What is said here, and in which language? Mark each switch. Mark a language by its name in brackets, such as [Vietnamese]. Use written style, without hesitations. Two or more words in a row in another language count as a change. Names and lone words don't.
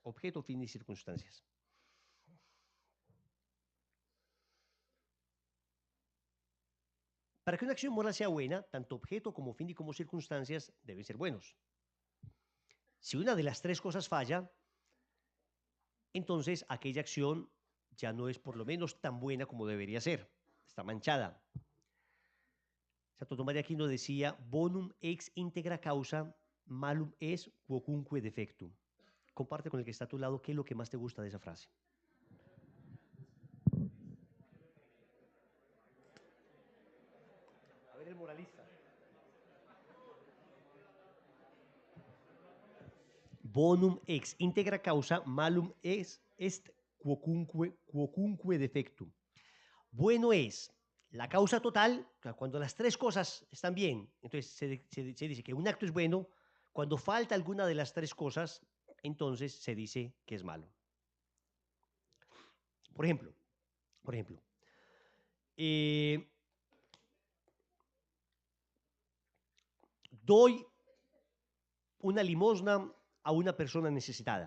[Spanish] Objeto, fin y circunstancias. Para que una acción moral sea buena, tanto objeto como fin y como circunstancias deben ser buenos. Si una de las tres cosas falla, entonces aquella acción ya no es por lo menos tan buena como debería ser. Está manchada. Santo Tomás de Aquino decía, [Latin] bonum ex integra causa, malum es quocunque defectum. [Spanish] Comparte con el que está a tu lado qué es lo que más te gusta de esa frase. A ver el moralista. [Latin] Bonum ex integra causa, malum est quocunque defectum. [Spanish] Bueno es la causa total, cuando las tres cosas están bien, entonces se dice que un acto es bueno. Cuando falta alguna de las tres cosas, entonces se dice que es malo. Por ejemplo, eh, doy una limosna a una persona necesitada.